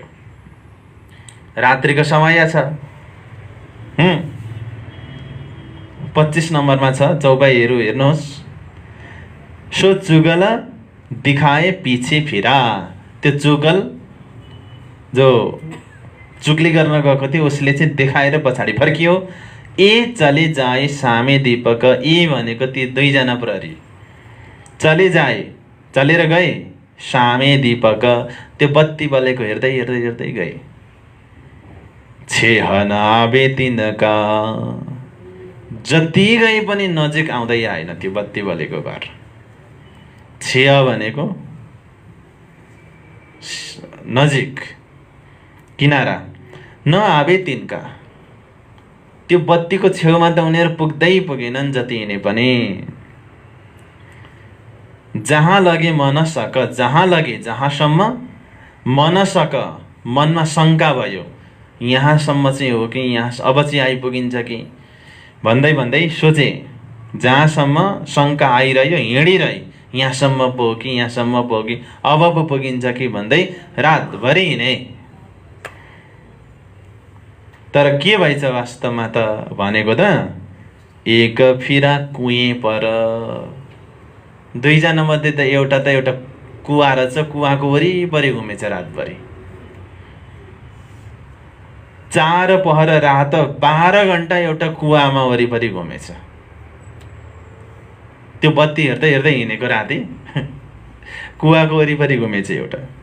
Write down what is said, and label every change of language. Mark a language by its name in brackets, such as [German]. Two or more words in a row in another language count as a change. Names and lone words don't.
[Nepali] रात्रिको समय छ, 25 नम्बरमा छ, चौपाईहरू हेर्नुहोस्। [Awadhi] सो जुगल दिखाए पछि फिरा, [Nepali] त्यो जुगल जो चुगली गर्न गएको थियो उसले चाहिँ देखाएर पछाडि फर्कियो। [Awadhi] ए चले जाए सामे दीपक, [Nepali] ए भनेको ती दुईजना प्रहरी [Awadhi] चले जाए, [Nepali] चलेर गए, [Awadhi] सामे दीपक [Nepali] त्यो बत्ती बलेको हेर्दै हेर्दै हेर्दै गए। [Awadhi] छेहना बेतिनका, [Nepali] जति गए पनि नजिक आउँदै आएन त्यो बत्ती बलेको घर। छेह भनेको नजिक, किनारा, [Awadhi] न आवे तिनका, [Nepali] त्यो बत्तीको छेउमा त उनीहरू पुग्दै पुगेनन् जति हिँडे पनि। [Awadhi] जहाँ लगे मन सक, जहाँ लगे [Nepali] जहाँसम्म मन सक, मनमा शङ्का भयो यहाँसम्म चाहिँ हो कि यहाँ अब चाहिँ आइपुगिन्छ कि भन्दै भन्दै सोचे, जहाँसम्म शङ्का आइरह्यो हिँडिरह्यो यहाँसम्म पो कि यहाँसम्म पो कि अब पो पुगिन्छ कि भन्दै रातभरि हिँडे। तर के भएछ वास्तवमा त भनेको त [Awadhi] एक फिरा कुएँ पर, [Nepali] दुईजना मध्ये त एउटा कुवा रहेछ, कुवाको वरिपरि घुमेछ रातभरि। 4 पहर रात 12 घण्टा एउटा कुवामा वरिपरि घुमेछ। त्यो बत्ती हेर्दै हेर्दै हिँडेको राति कुवाको वरिपरि घुमेछ एउटा।